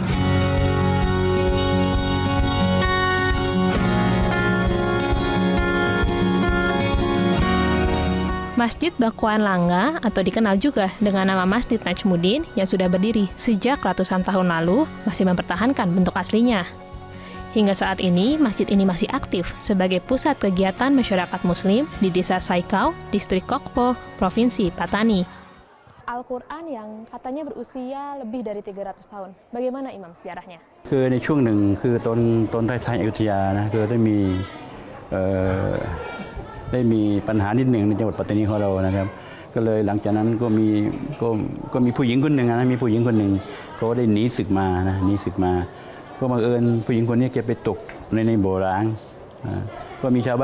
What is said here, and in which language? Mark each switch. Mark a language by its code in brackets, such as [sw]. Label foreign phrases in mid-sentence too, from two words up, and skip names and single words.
[id] Masjid Bakualanga atau dikenal juga dengan nama Masjid Najmuddin yang sudah berdiri sejak ratusan tahun lalu masih mempertahankan bentuk aslinya. Hingga saat ini, masjid ini masih aktif sebagai pusat kegiatan masyarakat Muslim di Desa Sai-Kau, Distrik Kokpo, Provinsi Patani. Al-Quran yang katanya berusia lebih dari 300 tahun. Bagaimana Imam sejarahnya? [th] คือในช่วงหนึ่งคือตอนท้ายๆอยุธยานะคือได้มีปัญหานิดหนึ่งในจังหวัดปัตตานีของเรานะครับก็เลยหลังจากนั้นก็มีผู้หญิง คนหนึ่งนะมีผู้หญิงคนหนึ่งเขาได้หนีศึกมาก็บังเอิญผู้หญิงคนนี้แกไปตกในบ่อร้างก็มีชาวบ้าน